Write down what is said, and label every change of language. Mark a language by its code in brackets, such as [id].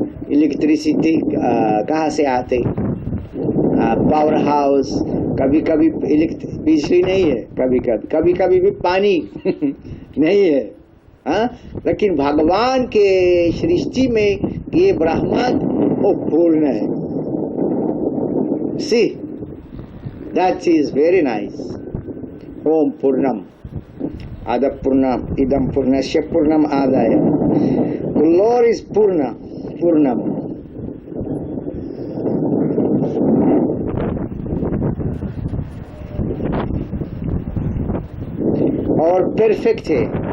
[hi] Electricity कहाँ से आते? पावर हाउस, कभी कभी बिजली नहीं है, कभी कभी भी पानी नहीं है। हाँ, लेकिन भगवान के सृष्टि में ये ब्रह्मांड वो पूर्ण है। [en] See, that is very nice. [sa] ओम पूर्णम आद पूर्णम इदम पूर्णस्य पूर्णम आदाय। [en] The Lord is पूर्णम। [hi] और परफेक्ट है।